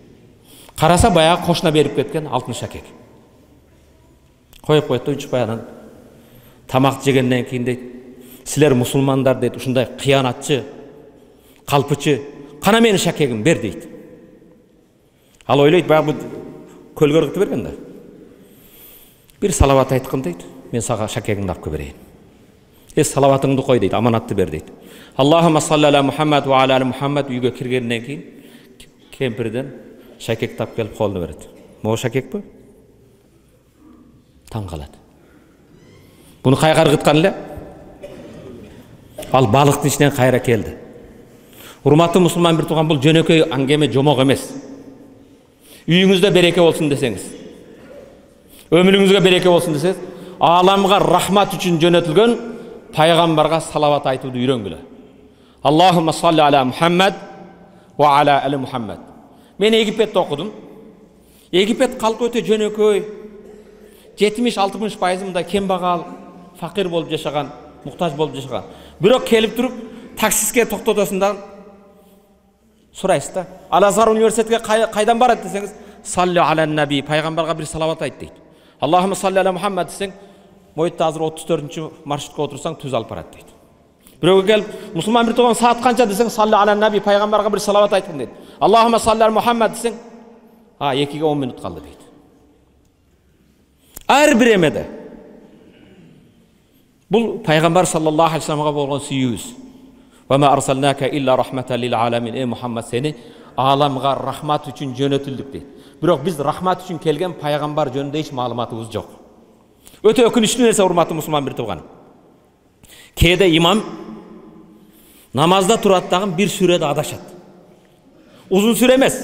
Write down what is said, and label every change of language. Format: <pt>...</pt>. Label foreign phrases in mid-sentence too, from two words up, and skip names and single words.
<ky>Караса баягы кошна берип кеткен алтын шакек. Коюп койот да, унчукпай анан тамак жегенден кийин дейт, "Силер мусулмандар" дейт, "ушундай кыянатчы, калпычы, кана менин шакегим бер" дейт. Ал ойлойт, баягы көлгө ыргытып берген да. Бир салават айткын дейт, "Мен сага шакегиңди алып берейин." Салаватыңды кой дейт, аманатты бер дейт.</ky> <ar>اللهم صل على محمد وعلى محمد</ar> <ky>үйгө киргенден кийин кемпирден шакек тап келип колуна берет. "Могу шакек бу?" Таң калат. Буну кайга ыргыткан эле? Ал балыктын ичинен кайра келди. Урматтуу мусулман бир турган, бул жөнөкөй аңгеме, жомок эмес. Үйүңүздө береке болсун десеңиз, өмүрүңүзгө береке болсун десеңиз, ааламга рахмат үчүн жөнөтүлгөн пайгамбарга салават айтууду үйрөнгүлө.</ky> <ar>اللهم صل على محمد وعلى آل محمد.</ar> <ky>Мен Египетте окудум. Египет калкы өтө жөнөкөй. 70-60% мындай кембагал, факир болуп жашаган, муктаж болуп жашаган. Бирок келип туруп таксиске токтотосуң да сурайсыз да. Ал-Азар университетке кайдан барат десеңиз,</ky> <ar>صل على النبي,</ar> <ky>пайгамбарга бир салават айт дейт.</ky> <ar>اللهم صل على محمد</ar> <ky>десең, мойтта азыр 34-чү маршрутка отурсаң түз алып барат дейт. Бирөөгө келип, мусулман бир турган, саат канча десең,</ky> <ar>صل على النبي,</ar> <ky>пайгамбарга бир салават айткын дейт.</ky> <ar>اللهم صل على محمد</ar> <ky>десең, 2-ге 10 минут калды дейт. Ар бир эмеде. Бул пайгамбар</ky> <ar>صلى الله عليه وسلم</ar> <ky>болгон сүйүүбүз.</ky> <ar>وما أرسلناك إلا رحمة للعالمين.</ar> <tr>Ey Muhammed,</tr> <ky>seni alamga rahmat үчүн жөнөтүлдүк дейт. Бирок биз рахмат үчүн келген пайгамбар жөнүндө эч маалыматыбыз жок. Өтө өкүнүчтүү нерсе, урматтуу мусулман бир турган. Кээде имам намазда турат дагы бир сүрөдө адашат. Узун сүрө эмес.</ky>